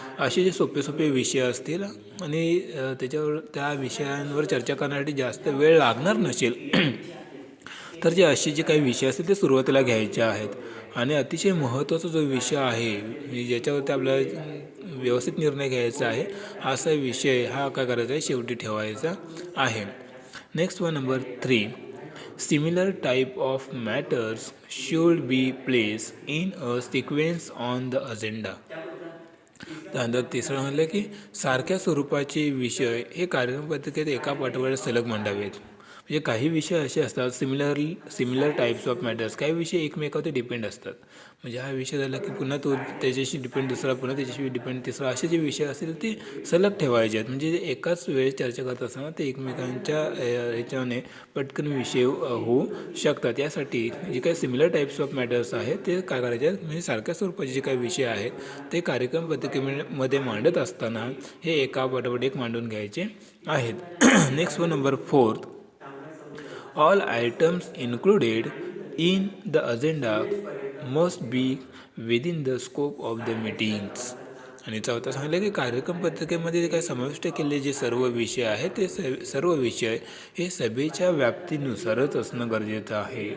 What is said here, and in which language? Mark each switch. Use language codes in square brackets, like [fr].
[mr] असे जे सोपे विषय असतील आणि त्याच्यावर त्या विषयांवर चर्चा करण्यासाठी जास्त वेळ लागणार नसेल तर जे काही विषय असतील ते सुरुवातीला घ्यायचे आहेत. आणि अतिशय महत्त्वाचा जो विषय आहे ज्याच्यावरती आपल्याला व्यवस्थित निर्णय घ्यायचा आहे असा विषय हा काय करायचा आहे शेवटी ठेवायचा आहे. [en] Next one, number 3. Similar type of matters should be placed in a sequence on the agenda. [mr] त्यानंतर तिसरं म्हणलं की सारख्या स्वरूपाचे विषय हे कार्यक्रम पत्रिकेत एका पाठोपाठ सलग मांडावेत. म्हणजे काही विषय असे असतात [en] similar types of matters, [mr] काही विषय एकमेकावर डिपेंड असतात. म्हणजे हा विषय झाला की पुन्हा तो त्याच्याशी डिपेंड दुसरा, पुन्हा त्याच्याशी डिपेंड तिसरा, असे जे विषय असतील ते सलग ठेवायचे आहेत. म्हणजे एकाच वेळेस चर्चा करत असताना ते एकमेकांच्या ह्याच्याने पटकन विषय होऊ शकतात. यासाठी जे काही [en] similar types of matters [mr] आहेत ते काय करायचे आहेत, म्हणजे सारख्या स्वरूपाचे जे काही विषय आहेत ते कार्यक्रम पत्रिकेमध्ये मांडत असताना हे एका पाठोपाठ एक मांडून घ्यायचे आहेत. [en] Next one, number 4. All items included in the agenda must be within the scope of the meetings. [mr] आणि चौथा सांगितलं की कार्यक्रम पत्रिकेमध्ये जे काही समाविष्ट केलेले जे सर्व विषय आहेत ते सर्व विषय हे सभेच्या व्याप्तीनुसारच असणं गरजेचं आहे.